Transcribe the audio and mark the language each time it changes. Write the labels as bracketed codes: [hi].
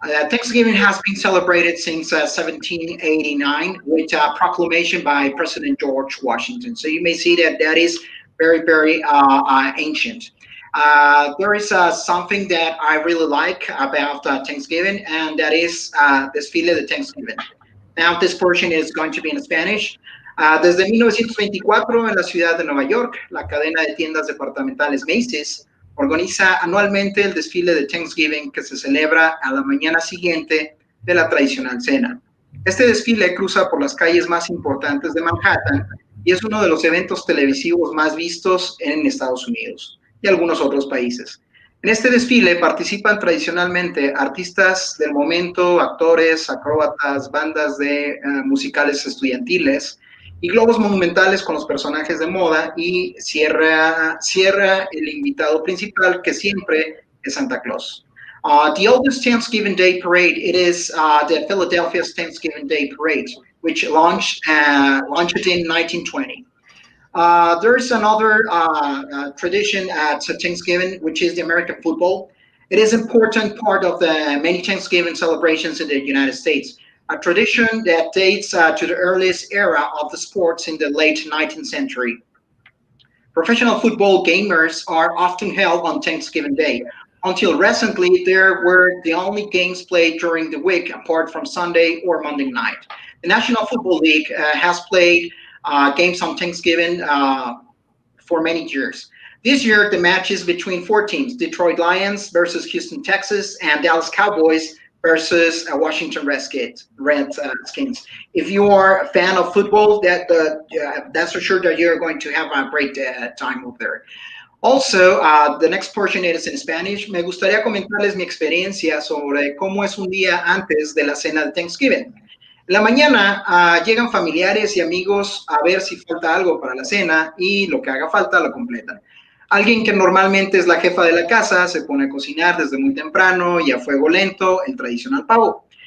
[en] Thanksgiving has been celebrated since 1789 with a proclamation by President George Washington. So you may see that that is very, very ancient. There is something that I really like about Thanksgiving, and that is [es] desfile de Thanksgiving. [en] Now this portion is going to be in Spanish. [es] Desde 1924 en la ciudad de Nueva York, la cadena de tiendas departamentales Macy's organiza anualmente el desfile de Thanksgiving que se celebra a la mañana siguiente de la tradicional cena. Este desfile cruza por las calles más importantes de Manhattan y es uno de los eventos televisivos más vistos en Estados Unidos y algunos otros países. En este desfile participan tradicionalmente artistas del momento, actores, acróbatas, bandas de musicales estudiantiles y globos monumentales con los personajes de moda, y cierra el invitado principal, que siempre es Santa Claus. [en] The oldest Thanksgiving Day parade, it is the Philadelphia's Thanksgiving Day parade, which launched in 1920. There's another tradition at Thanksgiving, which is the American football. It is an important part of the many Thanksgiving celebrations in the United States. A tradition that dates to the earliest era of the sports in the late 19th century. Professional football gamers are often held on Thanksgiving Day. Until recently, there were the only games played during the week, apart from Sunday or Monday night. The National Football League has played games on Thanksgiving for many years. This year, the match is between 4 teams: Detroit Lions versus Houston Texans, and Dallas Cowboys versus Washington Redskins. If you are a fan of football, that's for sure that you're going to have a great time over there. Also, the next portion is in Spanish. [es] Me gustaría comentarles mi experiencia sobre cómo es un día antes de la cena de Thanksgiving. En la mañana llegan familiares y amigos a ver si falta algo para la cena y lo que haga falta lo completan. Alguien que normalmente es la jefa de la casa se pone a cocinar desde muy temprano y a fuego lento el tradicional pavo.